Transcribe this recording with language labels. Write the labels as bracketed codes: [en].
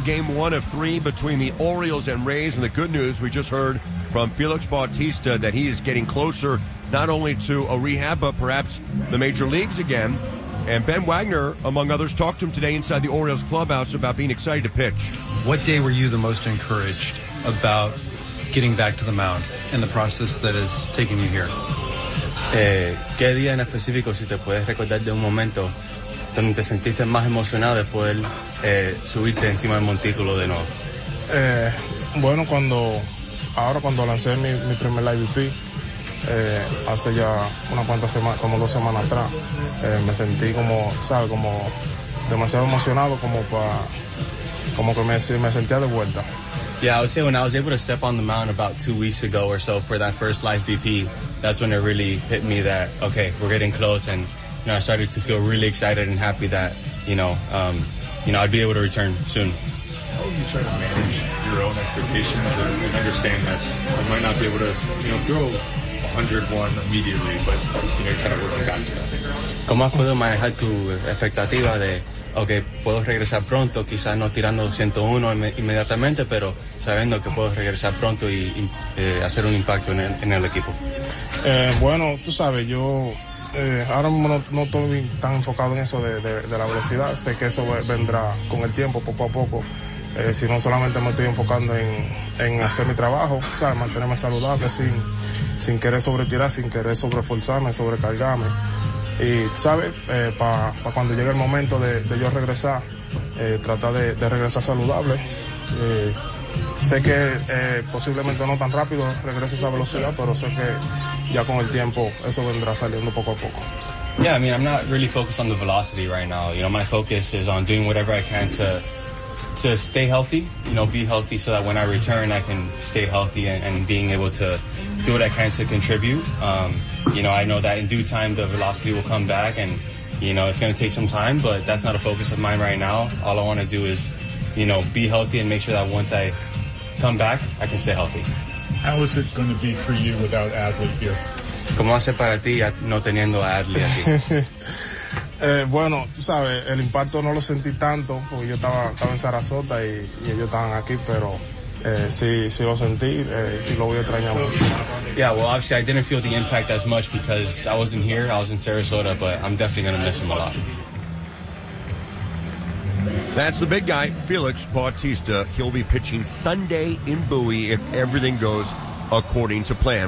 [en] Game one of three between the Orioles and Rays. And the good news, we just heard from Felix Bautista that he is getting closer not only to a rehab, but perhaps the major leagues again. And Ben Wagner, among others, talked to him today inside the Orioles clubhouse about being excited to pitch. What day were you the most encouraged about getting back to the mound and the process that is taking you here? [es] ¿Qué día en específico, si te puedes recordar de un momento donde te sentiste más emocionado de poder subirte encima del montículo de nuevo? Bueno, cuando lancé mi primer IVP. Hace ya una cuanta semana, como dos semanas atrás, me sentí como, ¿sabes? Como demasiado emocionado, como que me sentía de vuelta. [en] Yeah, I would say when I was able to step on the mound about 2 weeks ago or so for that first live BP, that's when it really hit me that, okay, we're getting close. And, you know, I started to feel really excited and happy that, you know, I'd be able to return soon. How do you try to manage your own expectations and understand that you might not be able to, you know, throw 101 immediately, but you know, kind of working [es] ¿Cómo has podido manejar tu expectativa de, okay, puedo regresar pronto, quizás no tirando 101 inmediatamente, pero sabiendo que puedo regresar pronto y hacer un impacto en el equipo? Bueno, tú sabes, yo ahora mismo no estoy tan enfocado en eso de la velocidad. Sé que eso vendrá con el tiempo, poco a poco. Sino solamente me estoy enfocando en hacer mi trabajo, o sea, mantenerme saludable sin querer sobretirar, sin querer sobreforzarme, sobrecargarme. Y, ¿sabes? Pa cuando llegue el momento de yo regresar, tratar de regresar saludable. Sé que posiblemente no tan rápido regrese esa velocidad, pero sé que ya con el tiempo eso vendrá saliendo poco a poco. [en] Yeah, I mean, I'm not really focused on the velocity right now. You know, my focus is on doing whatever I can to stay healthy, you know, be healthy so that when I return, I can stay healthy and being able to do what I can to contribute. You know, I know that in due time, the velocity will come back and, you know, it's going to take some time, but that's not a focus of mine right now. All I want to do is, you know, be healthy and make sure that once I come back, I can stay healthy. How is it going to be for you without Adley here? [es] ¿Cómo hace para ti no teniendo a Adley aquí? Bueno, sabes, el impacto no lo sentí tanto porque yo estaba en Sarasota y ellos estaban aquí, pero sí lo sentí y lo voy a extrañar mucho. [en] Yeah, well, obviously I didn't feel the impact as much because I wasn't here, I was in Sarasota, but I'm definitely going to miss him a lot. That's the big guy, Felix Bautista. He'll be pitching Sunday in Bowie if everything goes according to plan.